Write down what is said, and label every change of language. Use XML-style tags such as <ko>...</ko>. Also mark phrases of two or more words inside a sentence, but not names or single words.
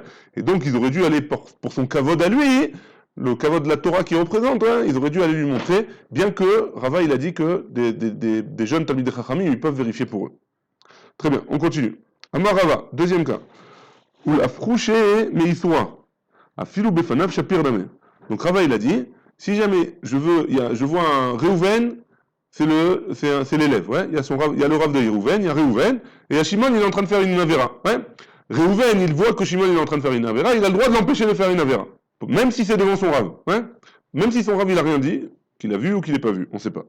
<fr>Et donc ils auraient dû aller pour son kavod à lui, le kavod de la Torah qu'il représente, hein, ils auraient dû aller lui montrer, bien que Rava il a dit que des jeunes</fr> <he>תלמיד חכמים</he> <fr>ils peuvent vérifier pour eux. Très bien, on continue. Amar Rava, deuxième cas.</fr> <arc>ולפרושי מאיסורא, אפילו בפניו שפיר דמי.</arc> <fr>Donc Rava il a dit, si jamais je vois un Réhouven, c'est l'élève, ouais. Il y a le Rav de Réhouven, il y a Réhouven, et il y a Shimon, il est en train de faire une Avera, ouais. Réhouven, il voit que Shimon il est en train de faire une Avera, il a le droit de l'empêcher de faire une Avera. Même si c'est devant son Rav, ouais. Même si son Rav il a rien dit, qu'il a vu ou qu'il n'ait pas vu, on ne sait pas.</fr>